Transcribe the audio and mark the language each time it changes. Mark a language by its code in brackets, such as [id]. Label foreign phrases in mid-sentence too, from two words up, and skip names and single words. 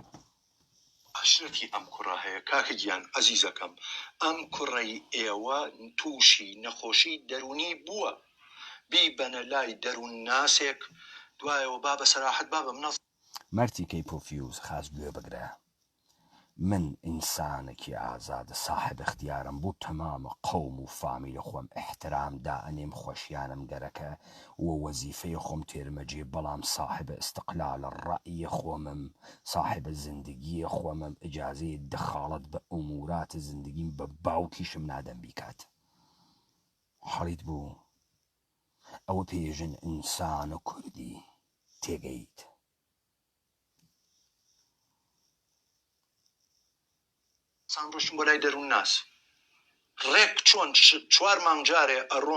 [ckb] عشرەتی ئەم کوڕە هەیە کاکە گیان عەزیزەکەم ئەم کوڕەی ئێوە تووشی نەخۆشی دەرونی بووە بیبەنە لای دەروون ناسێک دوایەوە با بە سەراحەت با بە منەڵ مەرتی کەی پۆفیوز خاز گوێ بگرە من ئینسانێکی ئازادە صاحب اختیارم بۆ تەمامە قەوم و فامیلە خۆم احترامدا ئەنێم خۆشیانم گەرەکە و وەزیفەی خۆم تێرمەجێ بەڵام صاحب استقلال ڕائیە خۆمم صاحب زندگیە خۆمم ئجازەیە دەخاڵەت بە ئوموراتە زندگیم بە باوکیشم نادەم بیکات حەڵیت بوو ئەوە پێژن ئینسانە کوردی تێگەیت سان ڕۆشتم بۆ لای دەروون ناس ڕێک چۆن 4 مانگجارێ ئەڕۆم